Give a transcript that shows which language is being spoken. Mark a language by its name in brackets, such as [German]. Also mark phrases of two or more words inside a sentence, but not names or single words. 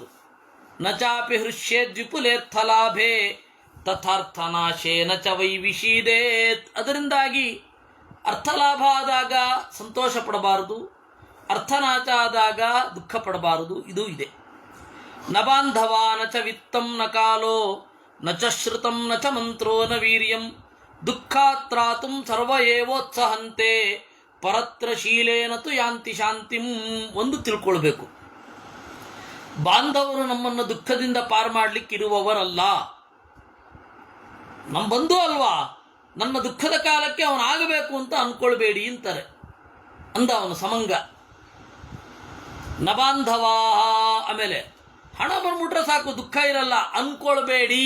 [Sanskrit] ನ ಚಾಪಿ ಹೃಷ್ಯೇದ್ ವಿಪುಲೇರ್ಥ ಲಾಭೇ ತಥಾರ್ಥನಾಶೇನ ಚ ವೈ ವಿಷೀದೇತ್. [Kannada] ಅದರಿಂದಾಗಿ ಅರ್ಥಲಾಭ ಆದಾಗ ಸಂತೋಷ ಪಡಬಾರದು, ಅರ್ಥನಾಚ ಆದಾಗ ದುಃಖ ಪಡಬಾರದು. ಇದು ಇದೆ. [Sanskrit] ನ ಬಾಂಧವಾ ನ ಚ ವಿತ್ತಂ ನ ಕಾಲೋ ನ ಚ ಶ್ರುತಂ ನ ಚ ಮಂತ್ರೋ ನ ವೀರ್ಯಂ ದುಃಖಾತ್ರಾತುಂ ಸರ್ವ ಏವೋತ್ಸಹಂತೆ ಪರತ್ರ ಶೀಲೇನ ತು ಯಾಂತಿ ಶಾಂತಿಂ. [Kannada] ಒಂದು ತಿಳ್ಕೊಳ್ಬೇಕು, ಬಾಂಧವರು ನಮ್ಮನ್ನು ದುಃಖದಿಂದ ಪಾರು ಮಾಡಲಿಕ್ಕಿರುವವರಲ್ಲ. ನಮ್ಮ ಬಂಧು ಅಲ್ವಾ, ನನ್ನ ದುಃಖದ ಕಾಲಕ್ಕೆ ಅವನಾಗಬೇಕು ಅಂತ ಅಂದ್ಕೊಳ್ಬೇಡಿ ಅಂತಾರೆ. ಅಂದ ಅವನು ಸಮಂಗ. [Sanskrit] ನ ಬಾಂಧವಾ, [Kannada] ಆಮೇಲೆ ಹಣ ಬಂದ್ಬಿಟ್ರೆ ಸಾಕು, ದುಃಖ ಇರಲ್ಲ ಅನ್ಕೊಳ್ಬೇಡಿ.